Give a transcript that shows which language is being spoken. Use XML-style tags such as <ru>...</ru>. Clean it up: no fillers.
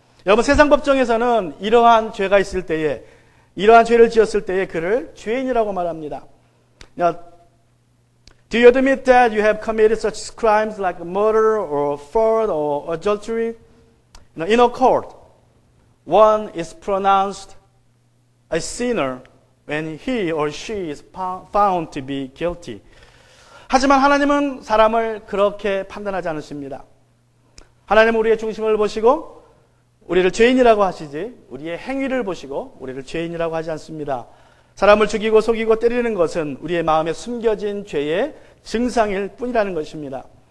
<ko>여러분, 세상 법정에서는 이러한 죄가 있을 때에, 이러한 죄를 지었을 때에 그를 죄인이라고 말합니다.</ko> <en>Now, do you admit that you have committed such crimes like murder or fraud or adultery? Now, in a court, one is pronounced a sinner when he or she is found to be guilty.</en> <ko>하지만 하나님은 사람을 그렇게 판단하지 않으십니다. 하나님은 우리의 중심을 보시고 우리를 죄인이라고 하시지, 우리의 행위를 보시고 우리를 죄인이라고 하지 않습니다. 사람을 죽이고 속이고 때리는 것은 우리의 마음에 숨겨진 죄의 증상일 뿐이라는 것입니다.</ko>